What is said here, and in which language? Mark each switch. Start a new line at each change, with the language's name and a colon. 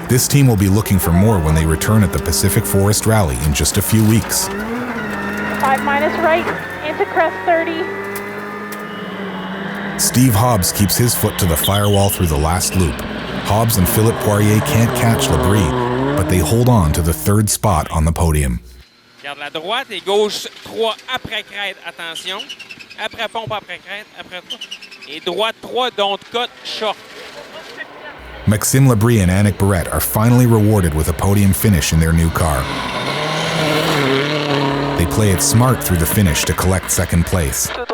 English: This team will be looking for more when they return at the Pacific Forest Rally in just a few weeks. 5 minus right, into crest 30. Steve Hobbs keeps his foot to the firewall through the last loop. Hobbs and Philippe Poirier can't catch Labrie, but they hold on to the 3rd spot on the podium.
French: Garde la droite et gauche 3 après crête, attention. Après pompe, après crête, après 3. Et droite 3,
English: don't cut, short. Maxime Labrie and Annick Barrette are finally rewarded with a podium finish in their new car. They play it smart through the finish to collect 2nd place.